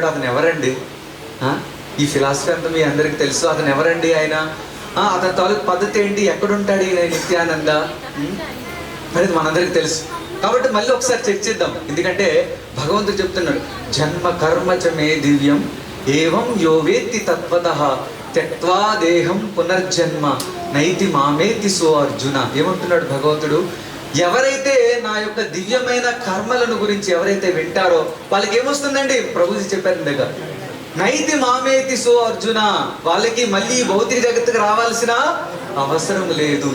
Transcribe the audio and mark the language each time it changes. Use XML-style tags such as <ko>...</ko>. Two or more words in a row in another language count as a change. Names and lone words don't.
<te>అతను ఎవరండి? ఈ ఫిలాసఫీ అంతా మీ అందరికి తెలుసు. అతను ఎవరండి? ఆయన అతని తాలూకు పద్ధతి ఏంటి? ఎక్కడుంటాడు ఈయన నిత్యానంద అనేది మనందరికి తెలుసు. కాబట్టి మళ్ళీ ఒకసారి చర్చిద్దాం. ఎందుకంటే భగవంతుడు చెప్తున్నాడు,</te> <sa>జన్మ కర్మ చ మే దివ్యం ఏవం యో వేత్తి తత్వతః త్యక్త్వా దేహం పునర్జన్మ నైతి మామేతి సో అర్జున.</sa> <te>ఏమంటున్నాడు భగవంతుడు? ఎవరైతే నా యొక్క దివ్యమైన కర్మలను గురించి ఎవరైతే వింటారో వాళ్ళకి ఏమొస్తుందండి? ప్రభుజీ చెప్పారు ఇందాక,</te> <sa>నైతి మామేతి సో అర్జున.</sa> <te>వాళ్ళకి మళ్ళీ భౌతిక జగత్తుకు రావాల్సిన అవసరం లేదు.</te>